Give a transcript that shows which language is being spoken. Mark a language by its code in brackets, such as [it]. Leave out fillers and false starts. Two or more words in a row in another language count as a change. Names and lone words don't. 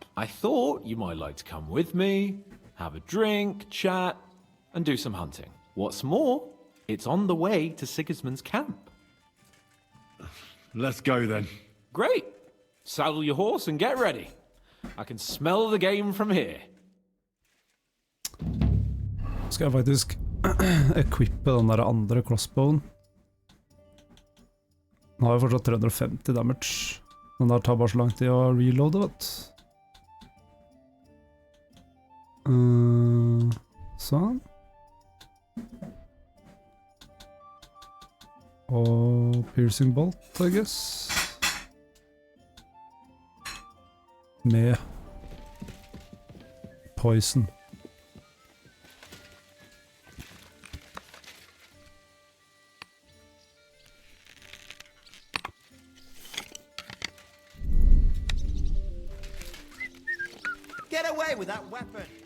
[en] I thought you might like to come with me, have a drink, chat, and do some hunting. What's more, it's on the way to Sigismund's camp. Let's go then. Great. Saddle your horse and get ready. I can smell the game from here. [no] Ska jag faktiskt equippe den der andre crossbowen. Den har jo fortsatt 350 damage. Den der tar bare så lang tid å reloade, vet du. Sånn. [en] Og piercing bolt, I guess. [no] Med poison. [en] Get away with that weapon!